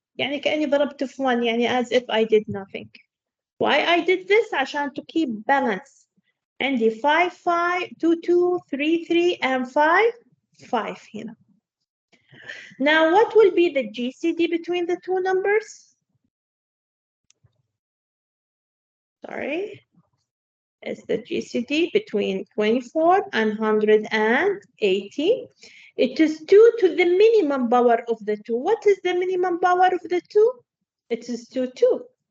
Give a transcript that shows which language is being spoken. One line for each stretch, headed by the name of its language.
Arabic: يعني كأني ضربت في 1 يعني
English: as if I did nothing. why I did this
Arabic: عشان
English: to keep balance.
Arabic: عندي 5 5 2 2 3 3
English: and 5 5
Arabic: هنا.
English: Now what will be the GCD between the two numbers? Sorry. It's the GCD between 24 and 180. It is 2 to the minimum power of the 2. What is the minimum power of the 2? It is 2 2.